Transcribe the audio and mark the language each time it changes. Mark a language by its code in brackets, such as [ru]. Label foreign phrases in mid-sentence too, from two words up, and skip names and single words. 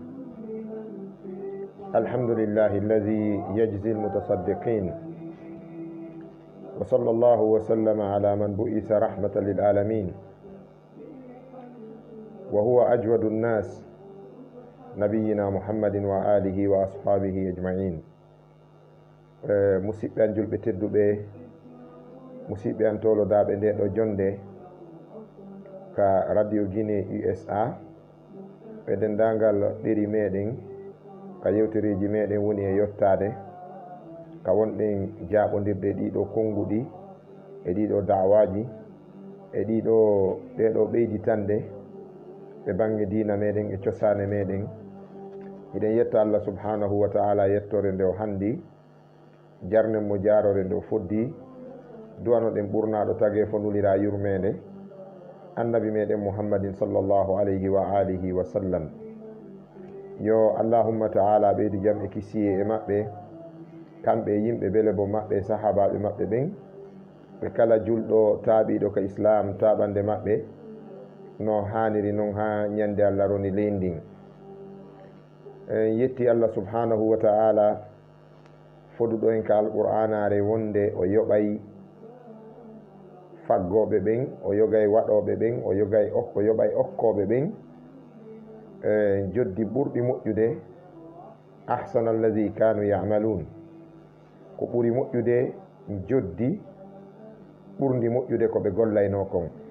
[ar] الحمد لله الذي يجزي المتصدقين، وصلى الله وسلم على من بئس رحمة للعالمين، وهو أجود الناس نبينا محمد وآله وأصحابه أجمعين. [ff] musidɓe an julɓe tedduɓe, musidɓe an tolodaɓe nde ɗo jonde ka radio Guinée USA e dendagal ɗeri meɗen ka yewtereji meɗen woni e yottade ka wonɗen jaɓodirde ɗiɗo konguɗi e ɗiɗo dawaji e ɗeɗo ɓeyditande ɓe bange dina meɗen e cosane meɗen. Eɗen yetta Allah [ar] سبحانه وتعالى [ff] yettore nde o handi, jarnen mo jarore nde o foddi, duwanoɗen ɓurnaɗo tage fo nulira yurmede annabi meɗen [ar] محمدٍ صلى الله عليه وآله وسلم. [ff] Yo allahumma ta'ala ɓeydu jam e kisiye e maɓɓe, kamɓe yimɓe bele bo maɓɓe, sahabaɓe maɓɓe ɓen, ɓe kala julɗo taaɓiɗo ka islam taɓande maɓɓe no haniri noon ha ñande Allah roni leyndin. En yetti Allah [ar] سبحانه وتعالى [ff] foduɗo en ka alqur'anare wonde o yoɓay faggoɓe ɓen, o yogay waɗoɓe ɓen, o yoɓay okkoɓe ɓen joddi ɓurɗi moƴƴude, [ar] أحسن الذي كانوا يعملون, [ff] ko ɓuri moƴƴude joddi ɓurdi moƴƴude ko ɓe gollayno kon.